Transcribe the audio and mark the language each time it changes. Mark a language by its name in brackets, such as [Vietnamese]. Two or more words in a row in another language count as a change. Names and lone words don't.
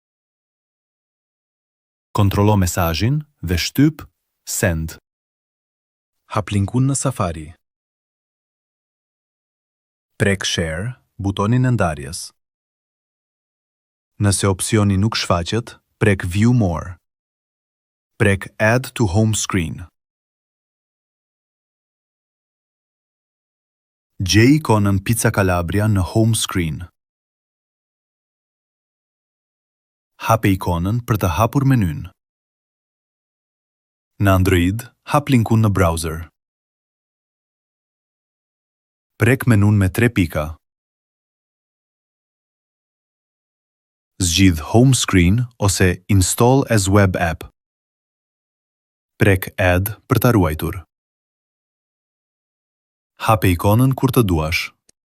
[Albanian] Kontrollo mesazhin dhe shtyp send. Hap linkun në Safari. Prek share, butonin e ndarjes. Nëse opsioni nuk shfaqet, prek [English] view more. Prek add to home screen. [Albanian] Gjej ikonën Pizza Calabria në [English] home screen. [Albanian] Hape ikonën për të hapur menyn. Në Android, hap linkun në browser. Prek menun me 3 pika. Zgjidh [English] home screen [Albanian] ose [English] install as web app. [Albanian] Prek add për ta ruajtur. Hape ikonën kur të duash.